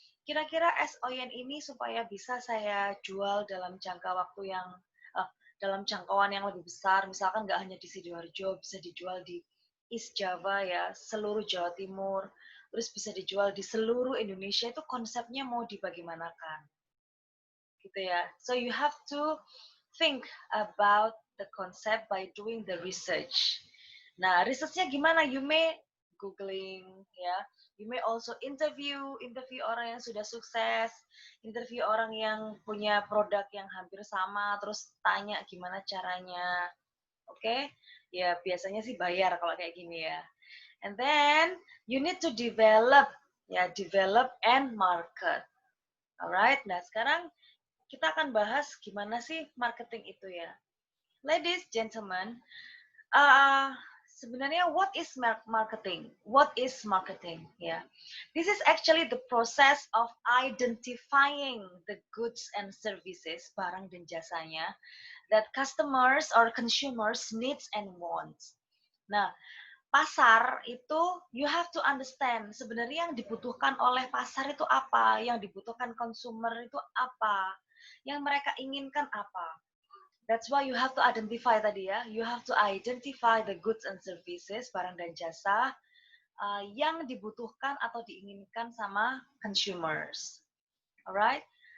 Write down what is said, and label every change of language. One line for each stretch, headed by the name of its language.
Indonesian: Kira-kira es oyen ini supaya bisa saya jual dalam jangka waktu yang dalam jangkauan yang lebih besar, misalkan nggak hanya di Sidoarjo, bisa dijual di East Java ya, seluruh Jawa Timur, terus bisa dijual di seluruh Indonesia, itu konsepnya mau dibagaimanakan, gitu ya.
English: So you have to think about the concept by doing the research.
Indonesian: Nah, researchnya gimana?
English: You may googling,
Indonesian: ya.
English: You may also interview
Indonesian: orang yang sudah sukses, interview orang yang punya produk yang hampir sama, terus tanya gimana caranya. Oke? Okay? Ya, biasanya sih bayar kalau kayak gini ya.
English: And then you need to develop, ya, develop and market.
Indonesian: Alright, nah sekarang kita akan bahas gimana sih marketing itu ya.
English: Ladies, gentlemen, uh,
Indonesian: sebenarnya
English: what is marketing? What is marketing? Yeah, this is actually the process of identifying the goods and services,
Indonesian: barang dan jasanya,
English: that customers or consumers needs and wants.
Indonesian: Nah, pasar itu
English: you have to understand
Indonesian: sebenarnya yang dibutuhkan oleh pasar itu apa, yang dibutuhkan consumer itu apa, yang mereka inginkan apa.
English: That's why you have to identify
Indonesian: tadi ya,
English: you have to identify the goods and services,
Indonesian: barang dan jasa yang dibutuhkan atau diinginkan sama consumers.
English: Alright?